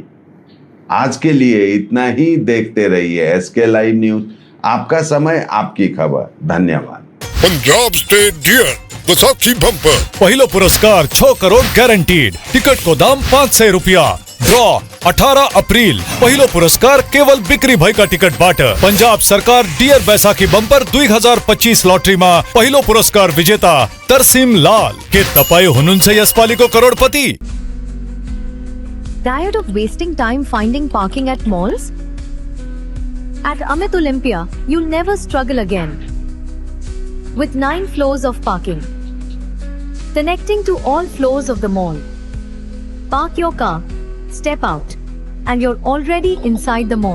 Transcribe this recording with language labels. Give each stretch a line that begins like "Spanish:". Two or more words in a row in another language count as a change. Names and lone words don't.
Hindi: आज के लिए इतना ही। देखते रहिए एसके लाइव न्यूज, आपका समय आपकी खबर। धन्यवाद।
Nepali: पंजाब स्टेट डियर वैसाखी बम्पर पहिलो पुरस्कार 6 करोड़ गारंटीड। टिकट को दाम 500 रुपया। ड्रॉ 18 अप्रिल पहिलो पुरस्कार केवल बिक्री भएका टिकटबाट। पंजाब सरकार डियर बैसाखी बम्पर 2025 लटरीमा पहिलो पुरस्कार विजेता तरसिम लाल। के तपाई हुनुहुन्छ यसपालिको करोडपति?
English: Tired of wasting time finding parking at malls? At Amit Olympia, you'll never struggle again. With 9 floors of parking, connecting to all floors of the mall. Park your car, step out, and you're already inside the mall.